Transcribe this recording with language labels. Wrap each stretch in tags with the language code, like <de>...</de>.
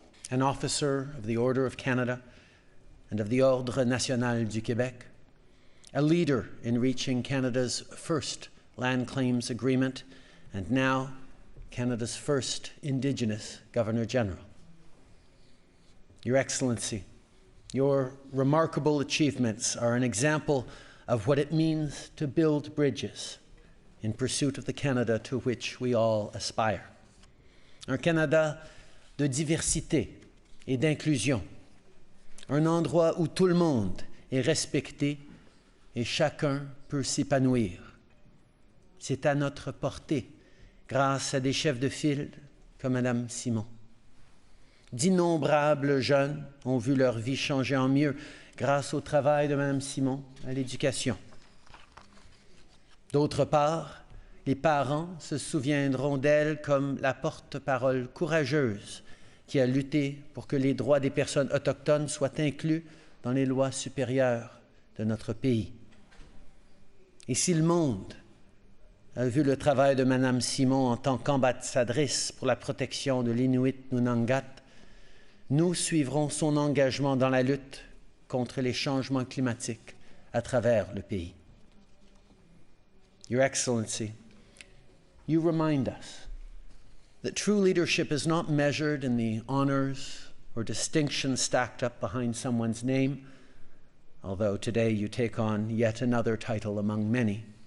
<en>An officer of the Order of Canada and of the Ordre National du Québec, a leader in reaching Canada's first land claims agreement, and now Canada's first Indigenous Governor-General. Your Excellency, your remarkable achievements are an example of what it means to build bridges in pursuit of the Canada to which we all aspire.</en> <fr>Un Canada de diversité et d'inclusion, un endroit où tout le monde est respecté et chacun peut s'épanouir. C'est à notre portée grâce à des chefs de file comme Madame Simon. D'innombrables jeunes ont vu leur vie changer en mieux grâce au travail de Madame Simon à l'éducation. D'autre part, les parents se souviendront d'elle comme la porte-parole courageuse qui a lutté pour que les droits des personnes autochtones soient inclus dans les lois supérieures de notre pays. Et si le monde a vu le travail de Mme Simon en tant qu'ambassadrice pour la protection de l'Inuit Nunangat, nous suivrons son engagement dans la lutte contre les changements climatiques à travers le pays.</fr> <en>Your Excellency, you remind us that true leadership is not measured in the honors or distinctions stacked up behind someone's name, although today you take on yet another title among many.</en>